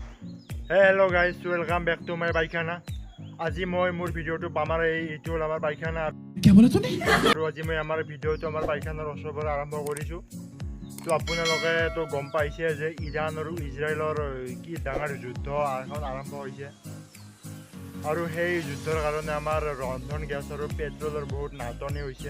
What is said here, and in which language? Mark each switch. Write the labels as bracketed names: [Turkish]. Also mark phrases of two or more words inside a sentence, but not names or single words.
[English] Hello guys, welcome back to my পাইখানা। [Assamese] আজি মই মোৰ ভিডিঅ'টো আমাৰ এইটো হ'ল আমাৰ পাইখানা [Hindi] क्या बोला तूने [Assamese] আৰু আজি মই আমাৰ ভিডিঅ'টো আমাৰ পাইখানাৰ ওচৰৰ পৰা আৰম্ভ কৰিছোঁ। তো আপোনালোকে তো গম পাইছে যে ইৰাণ আৰু ইজৰাইলৰ কি ডাঙৰ যুদ্ধ এখন আৰম্ভ হৈছে আৰু সেই যুদ্ধৰ কাৰণে আমাৰ ৰন্ধন গেছ আৰু পেট্ৰলৰ বহুত নাটনি হৈছে।